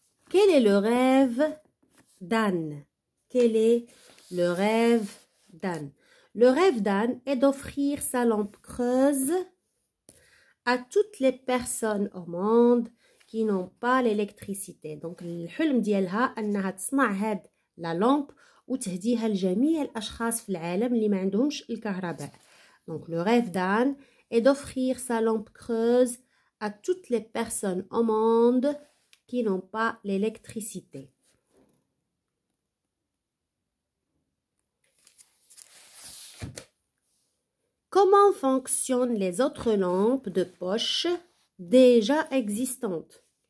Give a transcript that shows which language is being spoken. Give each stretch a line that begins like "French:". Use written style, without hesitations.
French: Quel est le rêve d'Anne? Quel est le rêve d'Anne? Le rêve d'Anne est d'offrir sa lampe creuse à toutes les personnes au monde qui n'ont pas l'électricité.
Arabic: Donc الحلم ديالها أنها تصنع هاد لا لامب وتهديها لجميع الأشخاص في العالم اللي ما عندهمش الكهرباء.
French: Donc le rêve d'Anne est d'offrir sa lampe creuse à toutes les personnes au monde qui n'ont pas l'électricité. Comment fonctionnent les autres lampes de poche déjà existantes?